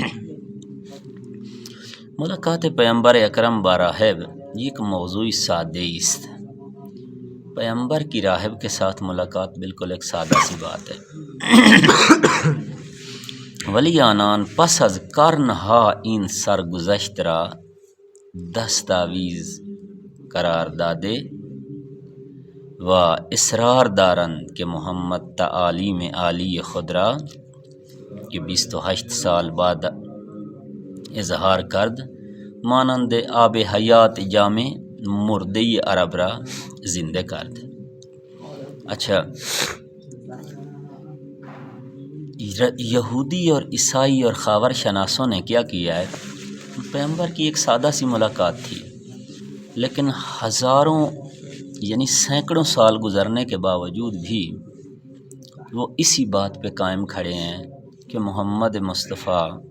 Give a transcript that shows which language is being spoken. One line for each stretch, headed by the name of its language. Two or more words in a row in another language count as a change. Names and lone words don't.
Persian: ملاقات پیغمبر اکرم با راہب
Urdu: یہ ایک
Persian: موضوع سادہ است۔
Urdu: پیغمبر کی راہب کے ساتھ ملاقات بالکل ایک سادہ سی بات ہے،
Persian: ولی آنان پس از قرنہا این سرگذشت را دستاویز قرار داده و اصرار دارند کہ محمد تعالیم عالی خود را کہ 28 سال بعد اظہار کرد، مانند آب حیات جامع مردے عرب را زندہ کرد۔
Urdu: اچھا، یہودی اور عیسائی اور خاور شناسوں نے کیا کیا ہے؟ پیغمبر کی ایک سادہ سی ملاقات تھی، لیکن ہزاروں یعنی سینکڑوں سال گزرنے کے باوجود بھی وہ اسی بات پہ قائم کھڑے ہیں کہ محمد مصطفیٰ